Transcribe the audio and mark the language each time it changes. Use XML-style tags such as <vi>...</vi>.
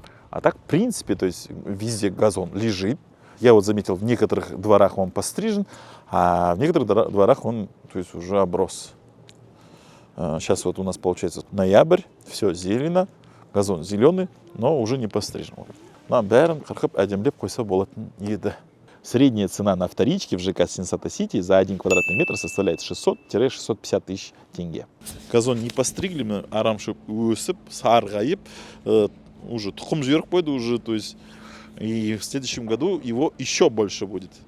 <ru>А так, в принципе, то есть везде газон лежит. Я вот заметил, в некоторых дворах он пострижен, а в некоторых дворах он, то есть, уже оброс. Сейчас вот у нас получается ноябрь, все зелено, газон зеленый, но уже не пострижен.</ru> <kk>Нам бәрін қырқып әдемілеп қойса болатын еді.</kk> <ru>Средняя цена на вторичке в ЖК Сенсата Сити за 1 квадратный метр составляет 600-650 тысяч тенге. Газон не постригли,</ru> <kk>арамшып өсіп, сарғайып, уже тұқым жіберіп қойды</kk> <ru>уже, то есть и в следующем году его еще больше будет.</ru>